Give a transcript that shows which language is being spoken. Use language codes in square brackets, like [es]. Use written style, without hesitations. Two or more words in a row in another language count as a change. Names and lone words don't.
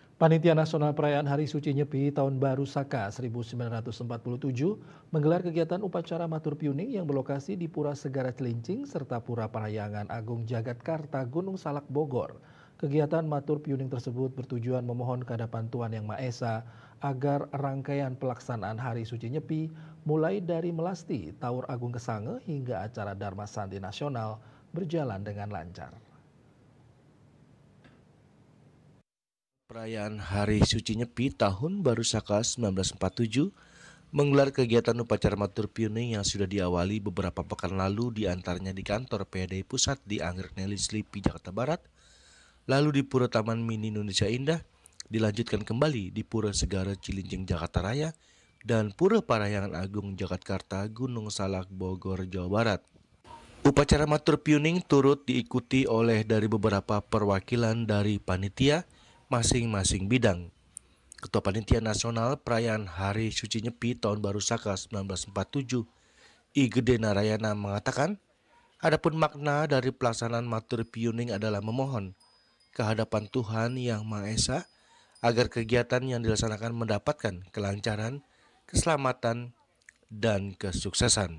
[id] Panitia Nasional Perayaan Hari Suci Nyepi Tahun Baru Saka 1947 menggelar kegiatan upacara Matur Piuning yang berlokasi di Pura Segara Cilincing serta Pura Parahyangan Agung Jagatkarta Gunung Salak Bogor. Kegiatan Matur Piuning tersebut bertujuan memohon kehadapan Tuhan Yang Maha Esa agar rangkaian pelaksanaan Hari Suci Nyepi mulai dari melasti, Taur Agung Kesange hingga acara Dharma Santi Nasional berjalan dengan lancar. Perayaan Hari Suci Nyepi Tahun Baru Saka 1947 menggelar kegiatan upacara Matur Piuning yang sudah diawali beberapa pekan lalu, di antaranya di kantor PDI Pusat di Anggrek Neli Slipi, Jakarta Barat, lalu di Pura Taman Mini Indonesia Indah, dilanjutkan kembali di Pura Segara Cilincing, Jakarta Raya, dan Pura Parahyangan Agung Jagatkarta Gunung Salak Bogor, Jawa Barat. Upacara Matur Piuning turut diikuti oleh dari beberapa perwakilan dari panitia masing-masing bidang. Ketua Panitia Nasional Perayaan Hari Suci Nyepi Tahun Baru Saka 1947, I Gede Narayana mengatakan, adapun makna dari pelaksanaan Matur Piuning adalah memohon kehadapan Tuhan Yang Maha Esa agar kegiatan yang dilaksanakan mendapatkan kelancaran, keselamatan, dan kesuksesan.